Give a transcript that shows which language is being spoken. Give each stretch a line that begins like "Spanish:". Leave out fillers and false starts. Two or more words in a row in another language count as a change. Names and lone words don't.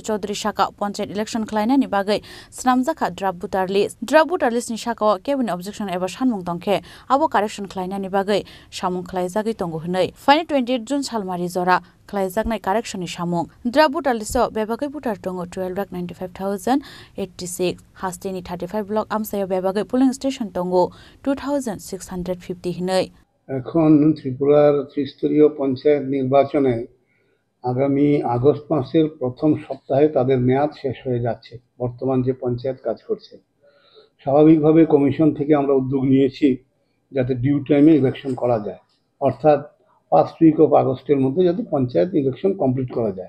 Bodo: चौधुरी साका पन्चायत इलेक्शन खालायनायनि बागै स्नामजाखा
English: draft voter list
Bodo: साकाव
English: cabinet objection
Bodo: एबा सानमुं तंखे आबो कारेक्शन खालायनायनि बागै सामुं खालायजागै तंगो हनै फाइने 28 जुन सालमारि जरा खालायजानाय कारेक्शननि सामुं
English: draft voter list
Bodo: बेबागै भोटार दङ 12,95,086 हास्तेनि 35 ब्लक आमसायाव बेबागै
English: polling station
Bodo: दङ 2,650 हिनै
Bangla: এখন ত্রিপুরার ত্রিস্তরীয় পঞ্চায়েত নির্বাচনে আগামী আগস্ট মাসের প্রথম সপ্তাহে তাদের মেয়াদ শেষ হয়ে যাচ্ছে। বর্তমান যে পঞ্চায়েত কাজ করছে স্বাভাবিকভাবে কমিশন থেকে আমরা উদ্যোগ নিয়েছি যাতে
English: due time
Bangla: ইলেকশন করা যায়, অর্থাৎ
English: first week of August
Bangla: মধ্যে যাতে পঞ্চায়েত
English: election complete
Bangla: করা যায়।